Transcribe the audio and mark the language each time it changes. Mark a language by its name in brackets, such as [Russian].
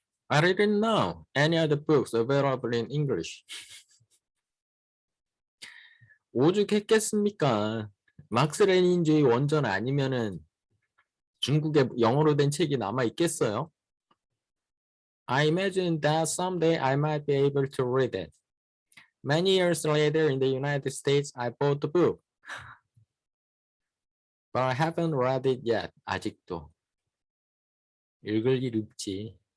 [English] I didn't know any other books available in English. [Korean] 오죽했겠습니까? 막스 레닌주의 원전 아니면은 중국에 영어로 된 책이 남아 있겠어요? [English] I imagine that someday I might be able to read it. Many years later in the United States, I bought the book. But I haven't read it yet. [Korean] 아직도. 읽을 일 없지.